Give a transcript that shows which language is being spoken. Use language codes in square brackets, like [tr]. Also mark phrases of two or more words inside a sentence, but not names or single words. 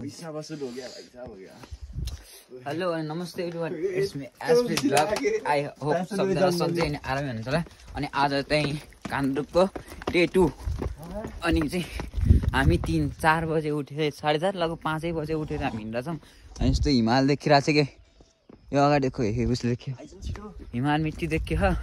[hi] पैसा वसूल हो गया भाई साहब हो गया। [en] हेलो [ne] अनि नमस्ते [en] everyone, it's me SP blog. I hope [ne] सबजना सन्चै अनि आरामै हुनुहुन्छ होला। अनि आज चाहिँ कान्द्रुकको डे 2 अनि चाहिँ हामी 3-4 बजे उठेर 4:30 लगभग 5 बजे उठेर हामी हिँड्दैछौँ। अनि यस्तो हिमाल देखिरहेको छ कि यो अगाडि देखो उसले देखियो हिमाल मिट्टी देखियो।